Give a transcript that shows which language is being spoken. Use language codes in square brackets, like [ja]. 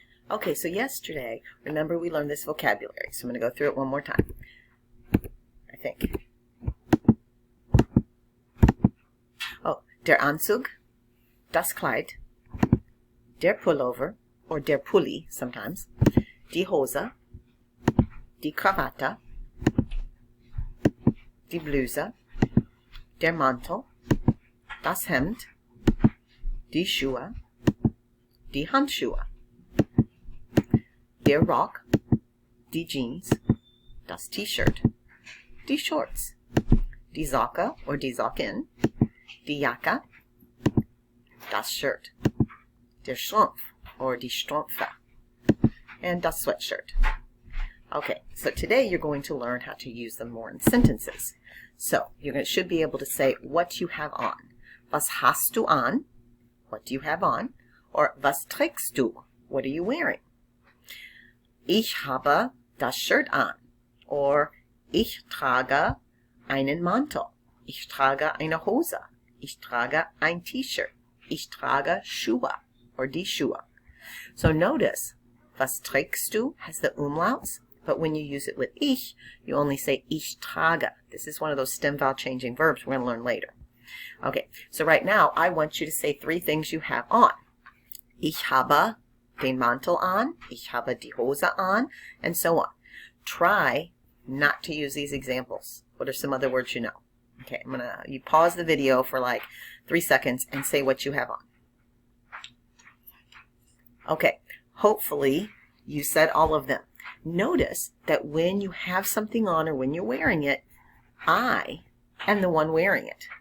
[en] Okay, so yesterday, remember we learned this vocabulary, so I'm going to go through it one more time, I think. [de] Oh, der Anzug, das Kleid, der Pullover, or der Pulli sometimes, die Hose, die Krawatte, die Bluse, der Mantel, das Hemd, die Schuhe, die Handschuhe, der Rock, die Jeans, das T-Shirt, die Shorts, die Socke or die Socken, die Jacke, das Shirt, der Strumpf or die Strümpfe, and das Sweatshirt. [en] Okay, so today you're going to learn how to use them more in sentences. So you should be able to say what you have on. [de] Was hast du an? [en] What do you have on? Or [de] was trägst du? [en] What are you wearing? [de] Ich habe das Shirt an. Or ich trage einen Mantel. Ich trage eine Hose. Ich trage ein T-Shirt. Ich trage Schuhe. [en] Or [de] die Schuhe. [en] So notice, [de] was trägst du [en] has the umlauts, but when you use it with ich, you only say [de] ich trage. [en] This is one of those stem vowel changing verbs we're going to learn later. Okay, so right now I want you to say three things you have on. [de] Ich habe den Mantel an, ich habe die Hose an, [en] and so on. Try not to use these examples. What are some other words you know? Okay, you pause the video for like 3 seconds and say what you have on. Okay, hopefully you said all of them. Notice that when you have something on or when you're wearing it, I am the one wearing it.